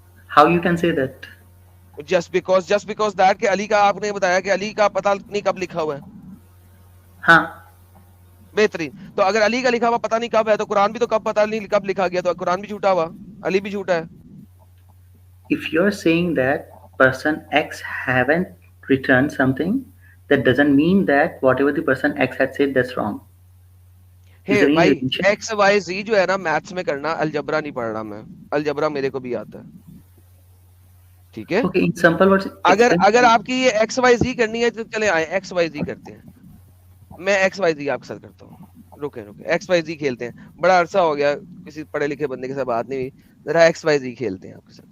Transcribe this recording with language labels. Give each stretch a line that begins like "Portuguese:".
English: How you can say that? Just because that
Urdu: کہ علی کا, آپ نے بتایا کہ علی کا پتہ نہیں کب لکھا ہوا ہے. ہاں, بہترین. تو اگر علی کا لکھا ہوا پتہ نہیں کب ہے تو قرآن بھی تو کب پتہ نہیں کب لکھا گیا, تو قرآن بھی جھوٹا ہوا, علی بھی جھوٹا ہے.
English: if you're saying that person X haven't returned something, that doesn't mean that whatever the person X had said that's wrong. Is there any
Urdu: بھائی
English: relation?
Urdu: ایکس وائی زی جو ہے نا میتھس میں کرنا, الجبرا نہیں پڑھ رہا میں, الجبرا میرے کو بھی آتا ہے, ٹھیک ہے.
English: Okay, in simple words,
Urdu: اگر آپ کی یہ ایکس وائی زی کرنی ہے تو چلے آئے ایکس وائی زی کرتے ہیں. میں ایکس وائی زی آپ کے ساتھ کرتا ہوں. رکے ایکس وائی زی کھیلتے ہیں, بڑا عرصہ ہو گیا کسی پڑھے لکھے بندے کے ساتھ بات نہیں ہوئی, ذرا ایکس وائی زی کھیلتے ہیں آپ کے ساتھ.